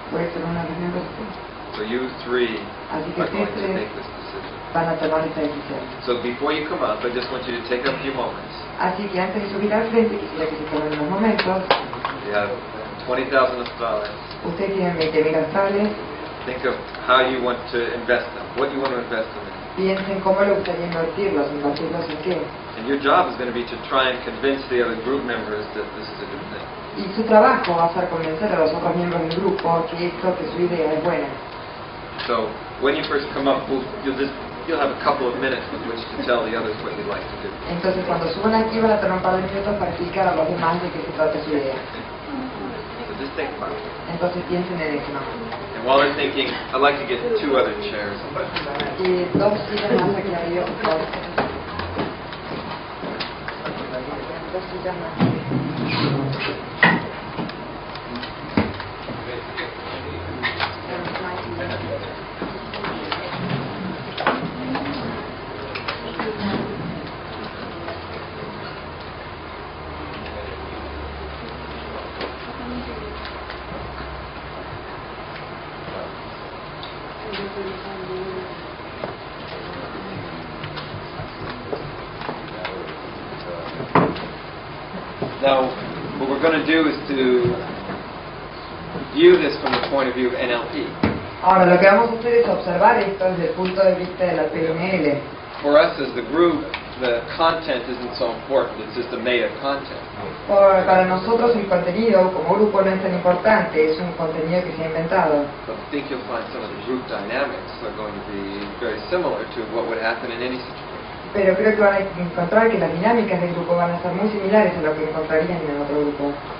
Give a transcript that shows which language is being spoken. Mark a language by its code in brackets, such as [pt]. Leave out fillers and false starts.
[es] puede ser uno de los miembros. [en] So you three [es] Así que [en] are going to [es] ustedes [en] make this decision. [es] van a tomar esta decisión. [en] So before you come up, I just want you to take a few moments. [es] Así que antes de subir al frente, quisiera que se tomen unos momentos. [en] You have $20,000. [es] Ustedes tienen 20.000 australes. [en] Think of how you want to invest them, what you want to invest them in. [es] Piensen cómo les gustaría invertirlos en qué. [en] And your job is going to be to try and convince the other group members that this is a good thing. [es] Y su trabajo va a ser convencer a los otros miembros del grupo que su idea es buena. [en] So when you first come up, you'll have a couple of minutes with which to tell the others what you'd like to do. [es] Entonces cuando suban aquí van a tener un par de minutos para explicar a los demás de qué se trata su idea. [en] So just think about it. [es] Entonces piensen en eso. [en] And while they're thinking, I'd like to get 2 other chairs. [es] Y dos sillas más aquí arriba, por favor. Dos sillas más. [en] Now, what we're going to do is to view this from the point of view of NLP. [es] Ahora lo que vamos a hacer es observar esto desde el punto de vista de la PNL. [en] For us as the group, the content isn't so important, it's just the meta content. [es] Para nosotros el contenido como grupo no es tan importante, es un contenido que se ha inventado. [en] But I think you'll find some of the group dynamics are going to be very similar to what would happen in any situation. [es] Pero creo que van a encontrar que las dinámicas del grupo van a ser muy similares a lo que encontrarían en otro grupo.